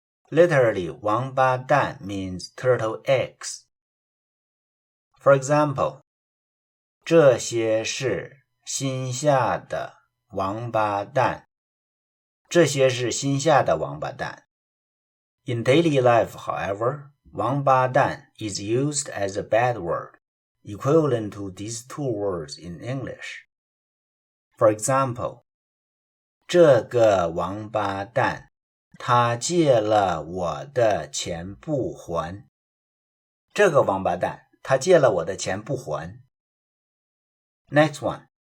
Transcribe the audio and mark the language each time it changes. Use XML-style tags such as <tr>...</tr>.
<en>Literally, 王八蛋 means turtle eggs. For example,</en> <zh>这些是新下的王八蛋。这些是新下的王八蛋。</zh> <en>In daily life, however, 王八蛋 is used as a bad word, equivalent to these two words in English. For example,</en> <zh>这个王八蛋他借了我的钱不还。这个王八蛋他借了我的钱不还。</zh> <en>Next one.</en>